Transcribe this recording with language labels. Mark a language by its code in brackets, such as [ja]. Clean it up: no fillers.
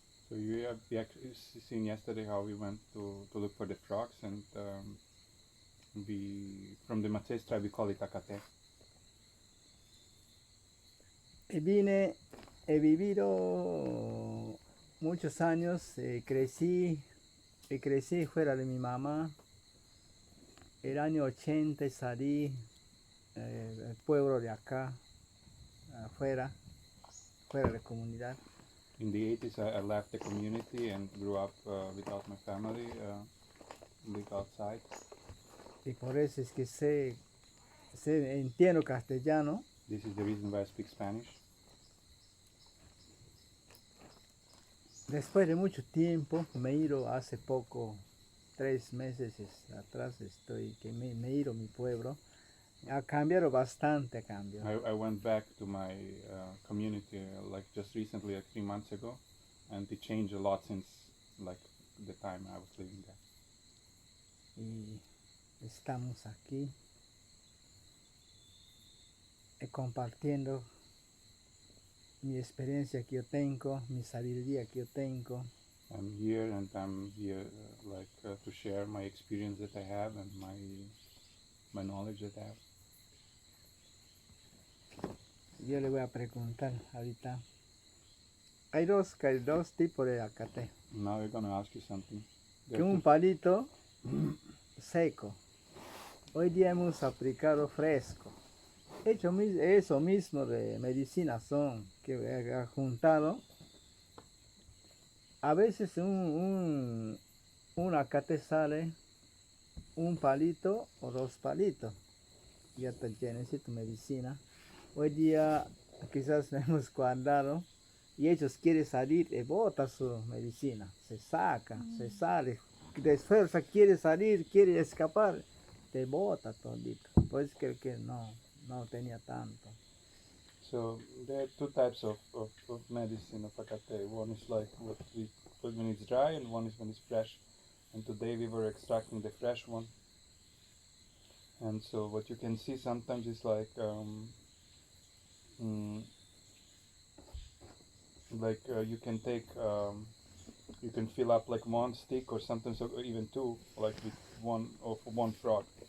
[en] So you have seen yesterday how we went to look for the frogs, and we from the Mates tribe we call it Acate. [es] Y vine, he vivido muchos años, crecí fuera de mi mamá. El año 80 salí del pueblo de acá, fuera de la comunidad. [en] In the 80s, I left the community and grew up without my family, lived outside. [es] Y por eso es que entiendo castellano. [en] This is the reason why I speak Spanish. [es] Después de mucho tiempo, me he ido hace poco, 3 meses atrás, me he ido a mi pueblo. Ha cambiado bastante, [en] I went back to my community like just recently, like 3 months ago, and it changed a lot since like the time I was living there. [es] Y estamos aquí compartiendo mi experiencia que yo tengo, mi sabiduría que yo tengo. [en] I'm here to share my experience that I have and my knowledge that I have. [es] Yo le voy a preguntar ahorita. Hay dos tipos de acate. [en] Now we're going to ask you something. [es] Que un palito seco. Hoy día hemos aplicado fresco. Eso mismo de medicina son que he juntado. A veces un acate sale un palito o 2 palitos. Ya te tienes tu medicina. Hoy día quizás hemos guardado y ellos quieren salir y bota su medicina. Se saca, se sale. De esfuerzo quiere salir, quiere escapar. Te bota todito. Pues creo que no tenía tanto. [en] So there are 2 types of medicine of Acate. One is like when it's dry, and one is when it's fresh. And today we were extracting the fresh one. And so what you can see sometimes is like you can take you can fill up like 1 stick or sometimes even 2, like with one frog.